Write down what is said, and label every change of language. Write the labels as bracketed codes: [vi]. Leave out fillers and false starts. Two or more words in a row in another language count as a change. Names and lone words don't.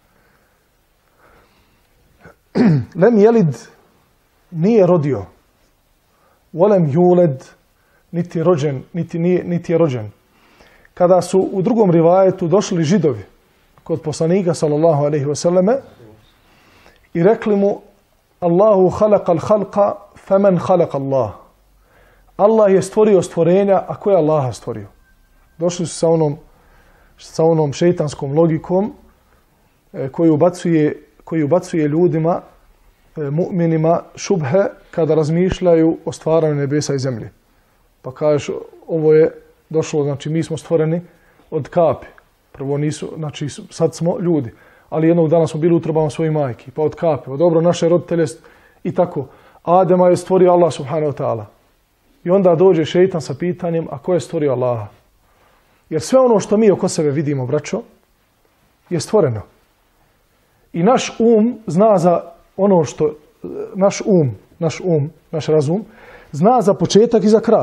[ar] لم يلد [bs] nije rodio. [ar] ولم يولد [bs] niti je rođen. Kada su u drugom rivajetu došli židovi kod poslanika [ar] صلى الله عليه وسلم [bs] i rekli mu [ar] الله خلق الخلق فمن خلق الله. [bs] Allah je stvorio stvorenja, a ko je Allaha stvorio? Došli su sa onom šejtanskom logikom koji ubacuje ljudima, mu'minima, šubhe kada razmišljaju o stvaranju nebesa i zemlje. Pa kažeš, ovo je došlo, znači mi smo stvoreni od kapi. Prvo nisu, znači sad smo ljudi. Ali jednog dana smo bili u utrobama svojih majki, pa od kape, od dobro naše roditelje i tako. Adema je stvorio Allah [ar] سبحانه وتعالى. [bs] I onda dođe šejtan sa pitanjem, a ko je stvorio Allaha? Jer sve ono što mi oko sebe vidimo, braćo, je stvoreno. I naš zna za ono što, naš razum, zna za početak i za kraj.